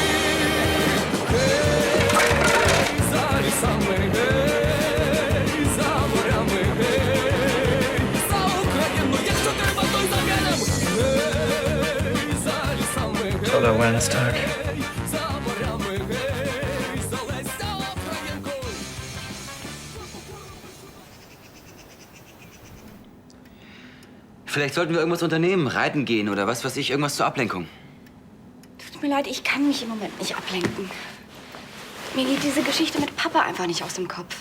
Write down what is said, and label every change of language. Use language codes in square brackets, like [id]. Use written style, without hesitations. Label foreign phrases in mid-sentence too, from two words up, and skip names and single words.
[uk] Гей, за лісами, гей, за морями, гей, за Україну, якщо треба, то й за геном. Гей, за лісами, гей, [de] Toller Wellness-Tag. [uk] за морями, гей, за Леся Українку. [de] Vielleicht sollten wir irgendwas unternehmen, reiten gehen oder was weiß ich, irgendwas zur Ablenkung. Tut mir leid, ich kann mich im Moment nicht ablenken. Mir geht diese Geschichte mit Papa einfach nicht aus dem Kopf.